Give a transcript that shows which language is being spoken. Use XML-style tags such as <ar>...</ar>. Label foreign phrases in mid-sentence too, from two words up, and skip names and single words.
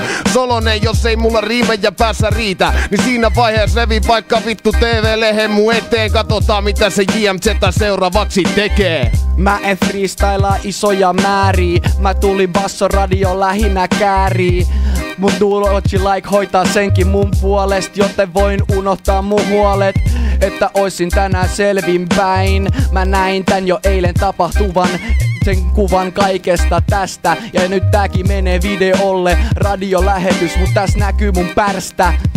<fi>Solonen, jos ei mulla riimejä päässä riitä, niin siinä vaiheessa revi vaikka vittu TV-lehen mun eteen. Katsotaan mitä se JMZ seuraavaksi tekee. Mä en freestylaa isoja määriä, mä tulin bassoradio lähinnä käärii. Mun</fi> <en>do what you like</en> <fi>hoitaa senkin mun puolest, joten voin unohtaa mun huolet. Että oisin tänään selvinpäin. Mä näin tän jo eilen tapahtuvan, sen kuvan kaikesta tästä. Ja nyt tääkin menee videolle, radiolähetys, mut täs näkyy mun pärstä.</fi>